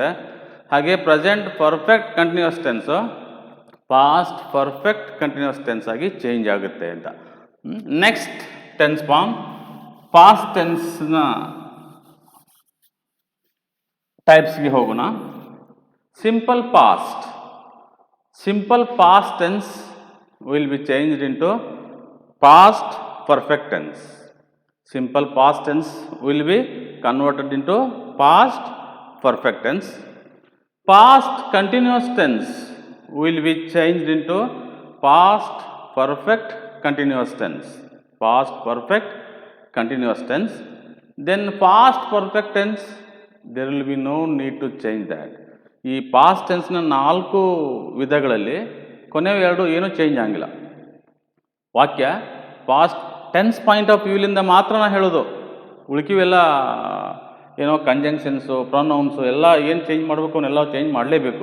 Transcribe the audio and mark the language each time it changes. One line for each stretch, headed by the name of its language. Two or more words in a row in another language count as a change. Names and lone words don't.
Kannada: ಹಾಗೆ
English: present perfect continuous tense past perfect continuous tense
Kannada: ಆಗಿ ಚೇಂಜ್ ಆಗುತ್ತೆ ಅಂತ.
English: next tense form, past tense types
Kannada: ಹೋಗೋಣ.
English: simple past. simple past tense will be changed into past perfect tense. Simple past tense will be converted into past perfect tense. Past continuous tense will be changed into past perfect continuous tense. Past perfect continuous tense. Then past perfect tense, there will be no need to change that.
Kannada: ಈ
English: past tense
Kannada: ನಾಲ್ಕು ವಿಧಗಳಲ್ಲಿ ಕೊನೆಯ ಎರಡು ಏನೂ ಚೇಂಜ್ ಆಗಿಲ್ಲ. ವಾಕ್ಯ
English: past tense point of view
Kannada: ಮಾತ್ರ ನಾ ಹೇಳೋದು. ಉಳ್ಕಿವೆಲ್ಲ ಏನೋ
English: conjunctions pronouns
Kannada: ಎಲ್ಲ ಏನು ಚೇಂಜ್ ಮಾಡಬೇಕು ಅವನ್ನೆಲ್ಲ ಚೇಂಜ್ ಮಾಡಲೇಬೇಕು.